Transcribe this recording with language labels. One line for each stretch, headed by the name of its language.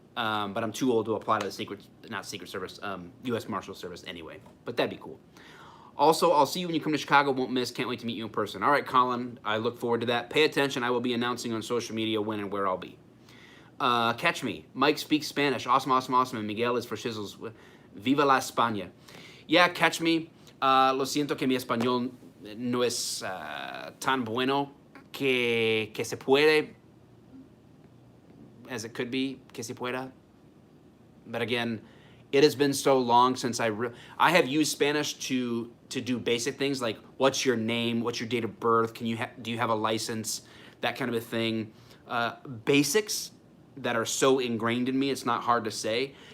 English: But I'm too old to apply to the U.S. Marshal Service anyway. But that'd be cool. Also, I'll see you when you come to Chicago. Won't miss. Can't wait to meet you in person. All right, Colin. I look forward to that. Pay attention. I will be announcing on social media when and where I'll be. Catch me. Mike speaks Spanish. Awesome, awesome, awesome. And Miguel is for shizzles.
Spanish: Viva la España.
English: Yeah, catch me.
Spanish: Lo siento que mi español no es tan bueno que se puede,
English: as it could be,
Spanish: que se pueda.
English: But again, it has been so long since I have used Spanish to do basic things like what's your name, what's your date of birth, do you have a license, that kind of a thing. Basics that are so ingrained in me, it's not hard to say.